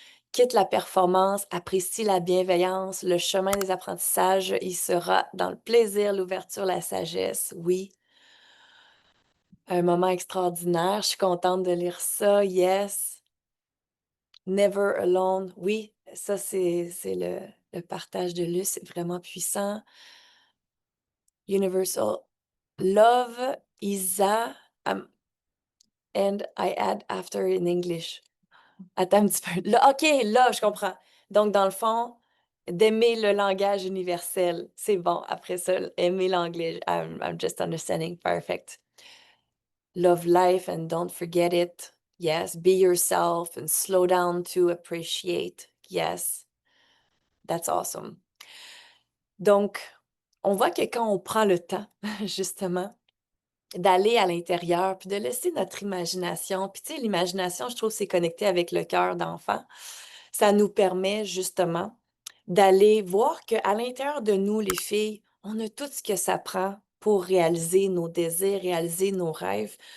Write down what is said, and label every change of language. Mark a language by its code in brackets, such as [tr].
[fr] Quitte la performance, apprécie la bienveillance, le chemin des apprentissages, il sera dans le plaisir, l'ouverture, la sagesse, oui. Un moment extraordinaire, je suis contente de lire ça, yes. [en] Never alone, [fr] oui, ça c'est le partage de Luce, c'est vraiment puissant. [en] Universal love, Isa, and I add after in English. [fr] Attends un petit peu. Là, OK, là, je comprends. Donc, dans le fond, d'aimer le langage universel. C'est bon. Après ça, aimer l'anglais. [en] I'm just understanding. Perfect. Love life and don't forget it. Yes. Be yourself and slow down to appreciate. Yes. That's awesome. [fr] Donc, on voit que quand on prend le temps, justement, d'aller à l'intérieur, puis de laisser notre imagination. Puis tu sais, l'imagination, je trouve, c'est connecté avec le cœur d'enfant. Ça nous permet justement d'aller voir qu'à l'intérieur de nous, les filles, on a tout ce que ça prend pour réaliser nos désirs, réaliser nos rêves.